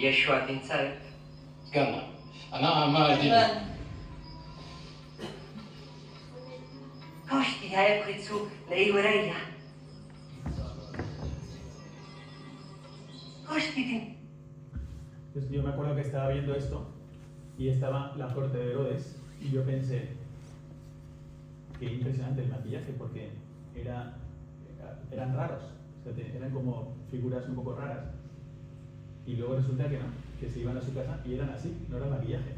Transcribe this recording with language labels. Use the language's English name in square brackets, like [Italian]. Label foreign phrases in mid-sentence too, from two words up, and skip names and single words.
[Arabic] شواتين صارت استنى انا ما ادري كوشتي هاي بخيتسو لاي وريا كوشتي دي [Spanish] Entonces yo me acuerdo que estaba viendo esto y estaba la corte de Herodes y yo pensé, qué impresionante el maquillaje porque eran raros, o sea, eran como figuras un poco raras. Y luego resulta que no, que se iban a su casa y eran así, no era maquillaje.